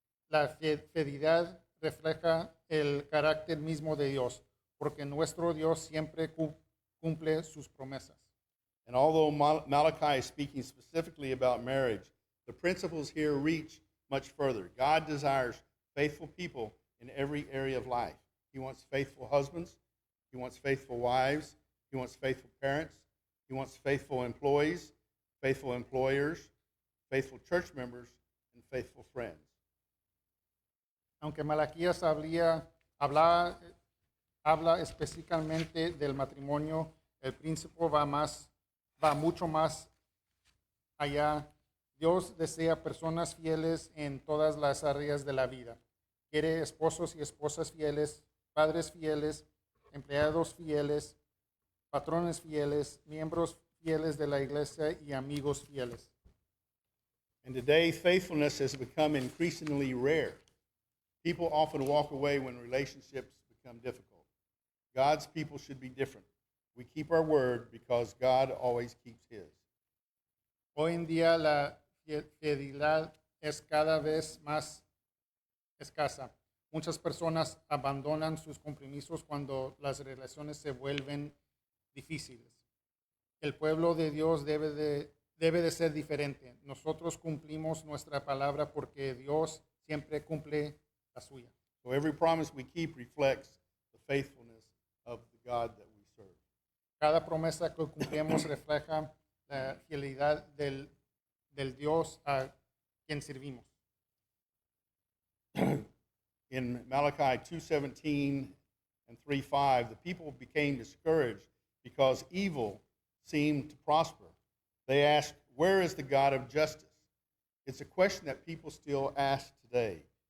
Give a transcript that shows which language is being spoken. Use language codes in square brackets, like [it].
[es] La fidelidad refleja el carácter mismo de Dios, porque nuestro Dios siempre cumple sus promesas. [en] And although Malachi is speaking specifically about marriage, the principles here reach much further. God desires faithful people in every area of life. He wants faithful husbands. He wants faithful wives. He wants faithful parents. He wants faithful employees, faithful employers, faithful church members, and faithful friends. [es] Aunque Malaquías habla específicamente del matrimonio, el principio va mucho más allá. Dios desea personas fieles en todas las áreas de la vida. Quiere esposos y esposas fieles, padres fieles, empleados fieles, patrones fieles, miembros fieles de la iglesia y amigos fieles. [en] And today, faithfulness has become increasingly rare. People often walk away when relationships become difficult. God's people should be different. We keep our word because God always keeps his. [es] Hoy en día la fidelidad es cada vez más escasa. Muchas personas abandonan sus compromisos cuando las relaciones se vuelven difíciles. El pueblo de Dios debe de ser diferente. Nosotros cumplimos nuestra palabra porque Dios siempre cumple la suya. [en] So every promise we keep reflects the faithfulness of the God that we serve. [es] Cada promesa que cumplimos refleja la fidelidad del Dios a quien servimos. [en] In Malachi 2:17 and 3:5, the people became discouraged because evil seemed to prosper. They asked, "Where is the God of justice?" It's a question that people still ask today.